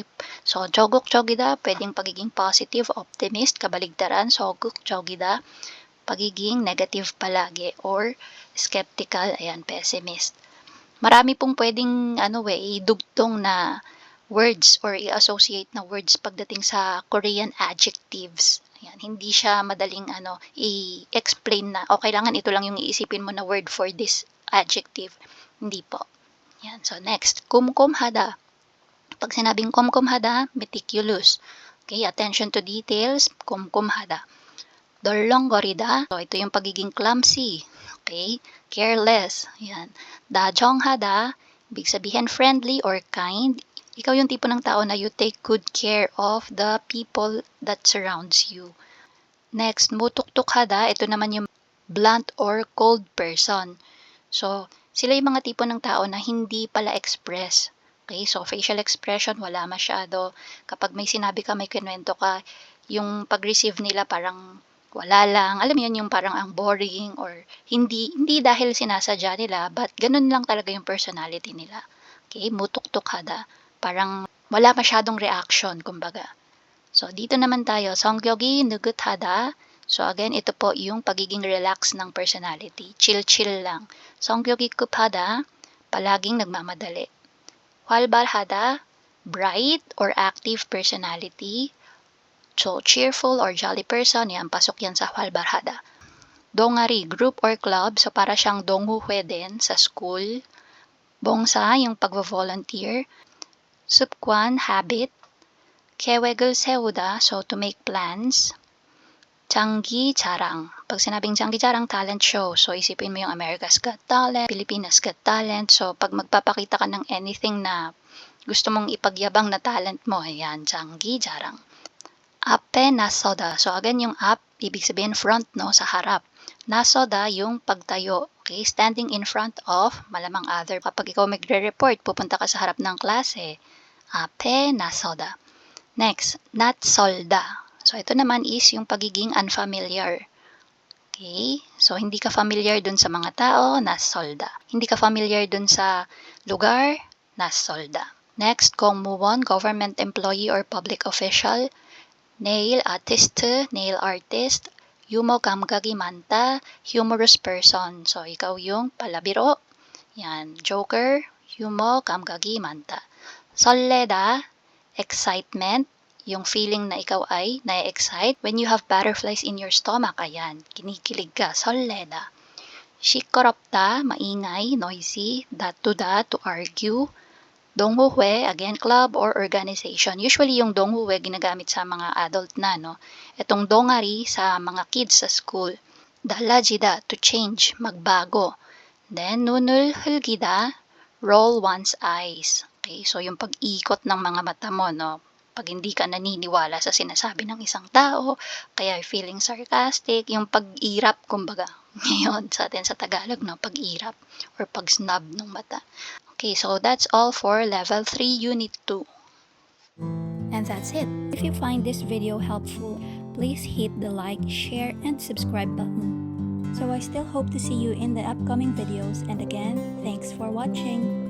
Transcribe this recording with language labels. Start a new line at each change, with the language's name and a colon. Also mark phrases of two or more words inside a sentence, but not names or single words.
Filipino: So, 적극적이다, pwedeng pagiging positive, optimist, kabaligtaran, 적극적이다, pagiging negative palagi, or skeptical, ayan, pessimist. Marami pong pwedeng idugtong na words or i-associate na words pagdating sa
English: Korean adjectives.
Filipino: Ayan, hindi siya madaling i-explain na, kailangan ito lang yung iisipin mo na
English: word for this adjective.
Filipino: Hindi po. Ayan, so next, 꼼꼼하다. Pag sinabing 꼼꼼하다, meticulous.
English: Okay, attention to details,
Korean: 꼼꼼하다. 덜렁거리다,
Filipino: so ito yung pagiging clumsy.
English: Okay, careless. Ayan. 다정하다,
Filipino: ibig sabihin
English: friendly or kind.
Filipino: Ikaw yung tipo ng tao na
English: you take good care of the people that surrounds you.
Filipino: Next, mutuktukhada, ito naman yung
English: blunt or cold person.
Filipino: So, sila yung mga tipo ng tao na hindi pala express. Okay, so
English: facial expression,
Filipino: wala masyado. Kapag may sinabi ka, may kinuwento ka, yung pag-receive nila parang wala lang. Alam mo yun, yung parang ang boring or hindi dahil sinasadya nila, but ganun lang talaga yung personality nila. Okay, mutuktukhada. Parang wala masyadong reaction, kumbaga. So, dito naman tayo,
Korean: 성격이 느긋하다.
Filipino: So, again, ito po yung pagiging relax ng personality. Chill-chill lang.
Korean: 성격이 급하다,
Filipino: palaging nagmamadali.
Korean: 활발하다,
English: bright or active personality. So, cheerful or jolly person,
Filipino: yan, pasok yan sa 활발하다.
Korean: 동아리,
English: group or club.
Filipino: So, para siyang 동호회 din sa school. 봉사, yung pagvo-volunteer. 습관, habit.
Korean: 계획을 세우다,
English: so to make plans.
Korean: 장기자랑.
Filipino: Pag sinabing 장기자랑,
English: talent show.
Filipino: So, isipin mo yung America's Got Talent, Pilipinas Got Talent. So, pag magpapakita ka ng anything na gusto mong ipagyabang na talent mo, ayan,
Korean: 장기자랑. 앞에 나서다.
English: So, again,
Filipino: yung up, ibig sabihin front, no, sa harap. 나서다, yung pagtayo.
English: Okay, standing in front of,
Filipino: malamang other. Kapag ikaw magre-report, pupunta ka sa harap ng klase.
Korean: 앞에 나서다. Next, 낯설다.
Filipino: So, ito naman is yung pagiging unfamiliar. Okay? So, hindi ka familiar dun sa mga tao, 낯설다. Hindi ka familiar dun sa lugar,
Korean: 낯설다.
English: Next, 공무원, government employee or public official. Nail artist, nail artist.
Korean: Yumo 감각이 많다,
English: humorous person.
Filipino: So, ikaw yung palabiro. Yan, joker,
Korean: yumo 감각이 많다. 설레다,
Filipino: excitement, yung feeling na ikaw ay na-excite.
English: When you have butterflies in your stomach,
Filipino: ayan, kinikilig ka,
Korean: 설레다. 시끄럽다,
Filipino: maingay,
English: noisy, that, to argue. 동호회, again, club or organization.
Filipino: Usually, yung 동호회 ginagamit sa mga adult na, no? Itong 동아리 sa mga kids sa school. 달라지다,
English: to change,
Filipino: magbago. Then,
Korean: 눈을 흘기다,
English: roll one's eyes.
Filipino: Okay, so yung pag-ikot ng mga mata mo, no? Pag hindi ka naniniwala sa sinasabi ng isang tao, kaya feeling sarcastic, yung pag-irap, kumbaga. Ngayon, sa atin sa Tagalog, no? Pag-irap or pag-snub ng mata.
English: Okay, so that's all for Level 3, Unit 2. And that's it. If you find this video helpful, please hit the like, share, and subscribe button. So I still hope to see you in the upcoming videos, and again, thanks for watching.